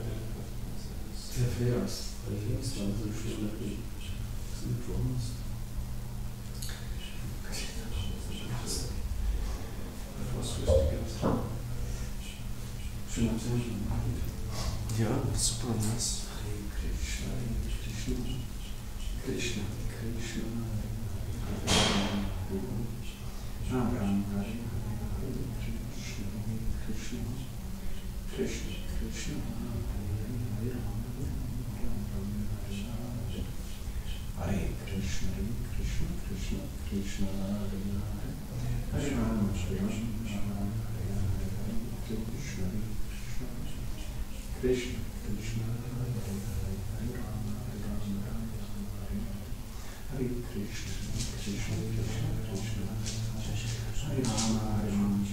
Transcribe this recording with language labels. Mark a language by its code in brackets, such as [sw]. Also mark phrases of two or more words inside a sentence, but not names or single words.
[de] Der Vers, dann so schön, dass du kommst. Was Wichtiges. Schön am Sehen. Ja, super, nice. [sa] Krishna, Krishna, Krishna, Ram, Krishna, Krishna, Krishna, Hare Krishna, Krishna, Krishna, Krishna, Krishna, Hare Rama, Hare Rama, Krishna, Krishna, Krishna, Hare Rama, Hare Krishna, Krishna, Krishna, Krishna, Hare Rama, Hare Rama,